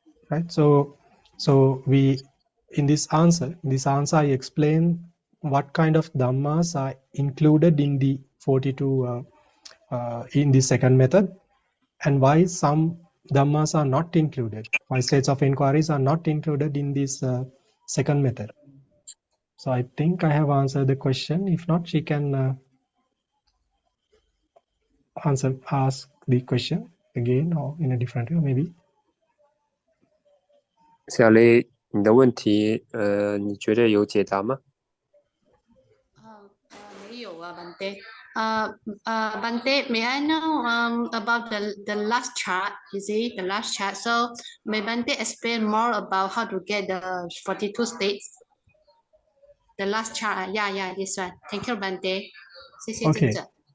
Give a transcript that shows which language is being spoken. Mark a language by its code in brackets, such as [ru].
[en] Right. So we in this answer I explain what kind of dhammas are included in the 42 in the second method, and why some dhammas are not included, why states of inquiries are not included in this second method. So I think I have answered the question. If not, she can ask the question again or in a different way, maybe. [zh] 小雷，你的问题，你觉得有解答吗？没有啊，Bante. [en] Bante, may I know about the last chart? You see the last chart. So may Bante explain more about how to get the 42 states? The last chart. Yeah, this one. Thank you, Bante. [zh] 谢谢尊者。